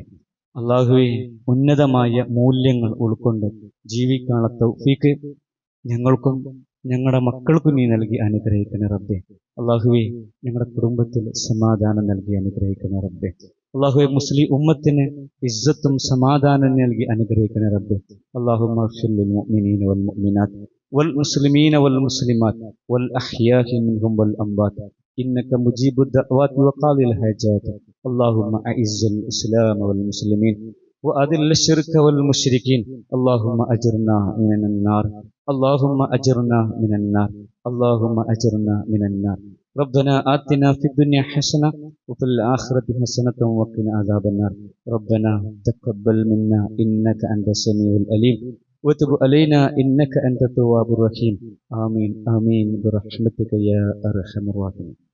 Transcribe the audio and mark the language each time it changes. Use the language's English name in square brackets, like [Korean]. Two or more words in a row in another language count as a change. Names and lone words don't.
[Malayalam] അള്ളാഹുവെ, ഉന്നതമായ മൂല്യങ്ങൾ ഉൾക്കൊണ്ട് ജീവിക്കാനുള്ള തൗഫീഖ് ഞങ്ങൾക്കും ഞങ്ങളുടെ മക്കൾക്കും നീ നൽകി അനുഗ്രഹിക്കണേ റബ്ബേ. അള്ളാഹുവെ, ഞങ്ങളുടെ കുടുംബത്തിൽ സമാധാനം നൽകി അനുഗ്രഹിക്കണേ റബ്ബേ. അള്ളാഹുവെ, മുസ്ലിം ഉമ്മത്തിന് ഇസ്സത്തും സമാധാനം നൽകി അനുഗ്രഹിക്കണേ റബ്ബേ. [Arabic] اللهم اغفر للمؤمنين والمؤمنات والمسلمين والمسلمات والأحياء منهم والأموات إنك مجيب الدعوات وقاضي الحاجات اللهم أعز الإسلام والمسلمين وأذل الشرك والمشركين اللهم أجرنا من النار اللهم أجرنا من النار اللهم أجرنا من النار ربنا آتنا في الدنيا حسنة وفي الآخرة حسنة وقنا عذاب النار ربنا تقبل منا إنك أنت السميع العليم وتب علينا إنك أنت التواب الرحيم آمين آمين برحمتك يا أرحم الراحمين.